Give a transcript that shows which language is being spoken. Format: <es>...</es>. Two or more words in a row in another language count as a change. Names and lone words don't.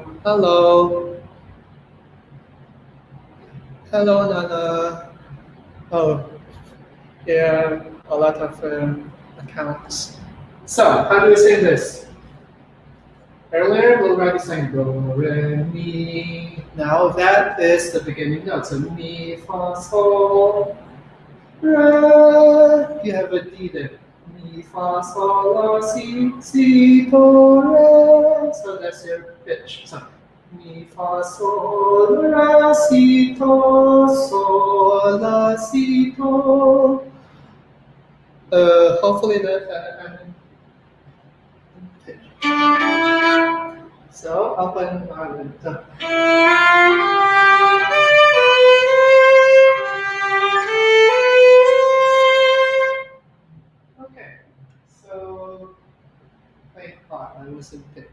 <en>Hello. Hello, Nana. Oh, yeah, a lot of accounts. So, how do we sing this? Earlier, we already sang do, re, mi. Now that is the beginning note. So mi, fa, sol, re. You have a D there. Mi, fa, sol, la, si, do, re. So that's your pitch. So mi, fa, sol, la, si, do, sol, la, si, do. Hopefully that. So open Ireland. Okay. So difference in pitch.</en>